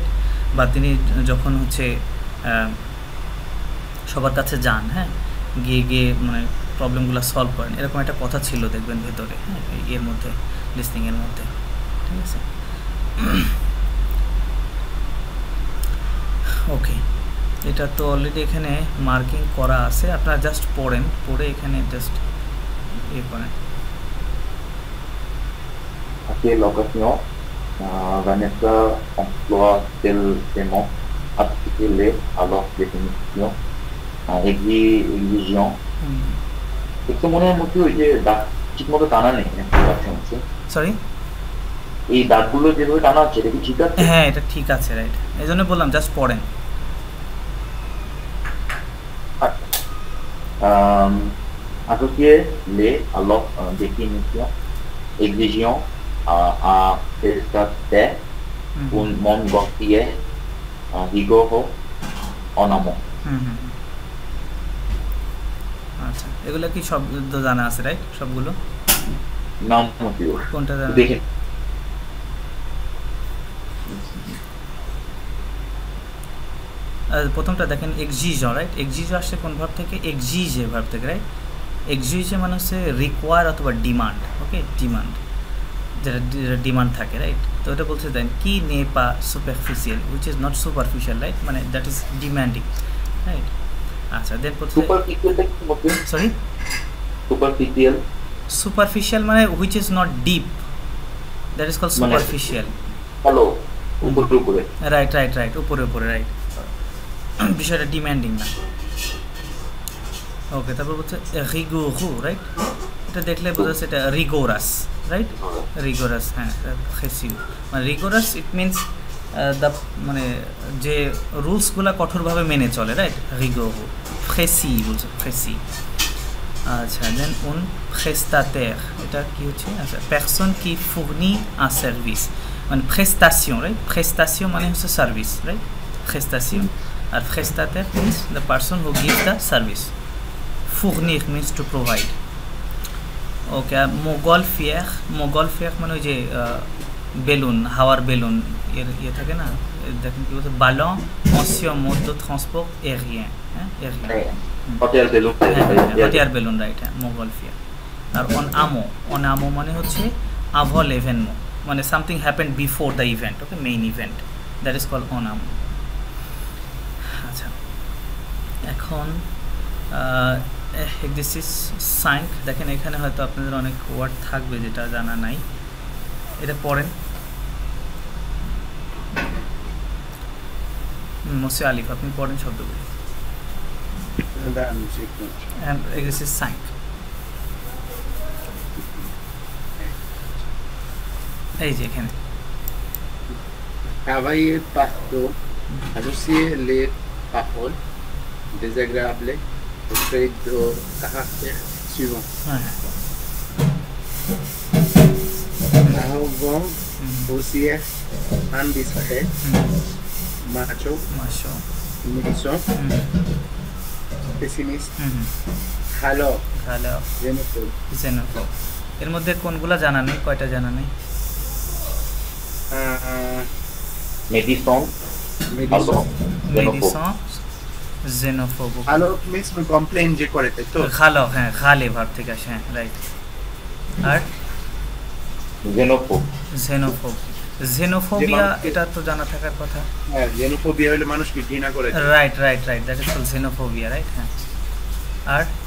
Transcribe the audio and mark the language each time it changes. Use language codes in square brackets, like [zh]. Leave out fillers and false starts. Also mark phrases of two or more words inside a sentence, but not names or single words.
[bn] বা তিনি যখন হচ্ছে সবার কাছে যান, হ্যাঁ, গিয়ে মানে প্রবলেমগুলো সলভ করেন, এরকম একটা কথা ছিল দেখবেন ভেতরে, হ্যাঁ, এর মধ্যে লিসনিংয়ের মধ্যে, ঠিক আছে? ওকে, এটা তো অলরেডি এখানে মার্কিং করা আছে, আপনারা জাস্ট পড়ে এখানে জাস্ট ইয়ে করেন। [fr] Quelle occasion Vanessa emploie-t-elle ces mots articulés à leur définition, exigeant? [bn] একটু মনে হয় মধ্যে ওই যে দাঁত ঠিক মতো টানা নেই, সরি, এই দাঁতগুলো যেভাবে টানা আছে এটা কি ঠিক আছে? হ্যাঁ, এটা ঠিক আছে, রাইট, এই জন্য বললাম জাস্ট পড়েন। [fr] Associez-les à leur définition, exigeant à prestataire un montgolfier rigoureux en amont. [bn] আচ্ছা, এগুলো কি শব্দ জানা আছে, রাইট? সবগুলো নাম মতিও কোনটা জানা? দেখেন প্রথমটা দেখেন এক্সিজ, রাইট? এক্সিজ আসছে কোন ভার্ব থেকে? এক্সিজে ভার্ব থেকে, রাইট? এক্সিজে মানে হচ্ছে রিকোয়ার অথবা ডিমান্ড, ওকে, ডিমান্ড, যেটা ডিমান্ড থাকে, রাইট? তো এটা বলছে [en] দেন [fr] qui n'est pas superficiel, [en] which is not superficial, right, মানে that is demanding, right? আচ্ছা, then sorry, superficial মানে which is not deep, that is called superficial. [bn] হ্যালো, উপরে, রাইট, উপরে, রাইট, বিষয়টা ডিমান্ডিং না। ওকে, তারপর বলছে রিগোরু, রাইট? এটা দেখলে বোঝা যাচ্ছে এটা রিগোরাস, রাইট? রিগোরাস, হ্যাঁ, খেসিউ মানে রিগোরাস, [en] it means the [bn] মানে যে রুলসগুলো কঠোরভাবে মেনে চলে, রাইট? রিগোরো, প্রেসি বলছে, প্রেসি। আচ্ছা, দেন [fr] un prestataire, [bn] এটা কি হচ্ছে? [fr] আচ্ছা, personne qui fournit un service, মানে প্রেস্তাশন, রাইট? [en] প্রেস্তাশন [bn] মানে হচ্ছে [en] সার্ভিস, রাইট? প্রেস্তাশন। আর প্রেস্তাতের means the person who gives the service. [bn] ফুর্নির [en] means to provide. [bn] ওকে, আর মোগলফিয়ার মানে ওই যে বেলুন, হাওয়ার বেলুন এর ইয়ে থাকে না, দেখেন কি বলছে, [fr] ballon ancien mode de transport aérien, [bn] হ্যাঁ, এরিয়ান, [en] hot air balloon, [bn] রাইট? হ্যাঁ, মোগলফিয়ার। আর [fr] en amont [bn] মানে হচ্ছে [fr] avant l'événement, [en] মানে something happened before the event, okay, main event, that is called [fr] en amont. [bn] আচ্ছা, এখন এক্সারসাইজ 5 দেখেন, এখানে হয়তো আপনাদের অনেক ওয়ার্ড থাকবে যেটা জানা নাই, এটা পড়েন। মোসে আলিফ, আপনি পড়েন শব্দগুলো। এক্সারসাইজ 5, এই যে এখানে [fr] travailler partout, associer les paroles désagréables auprès de caractères suivants. Arrogant, grossier, indiscret, macho, méchant, pessimiste, alors, xénophobe। [bn] এর মধ্যে কোনগুলা জানা নেই, কয়টা জানা নেই? [fr] médisant, xénophobe। [bn] alors [en] means complain [bn] যে করে, তাই তো? খালো, হ্যাঁ, খালে ভার্ব থেকে আসে, হ্যাঁ, রাইট। আর xénophobia, এটা তো জানা থাকার কথা। হ্যাঁ, xénophobia হলো মানুষকে ঘৃণা করে, [en] right, that is called xénophobia, রাইট? [bn] হ্যাঁ। আর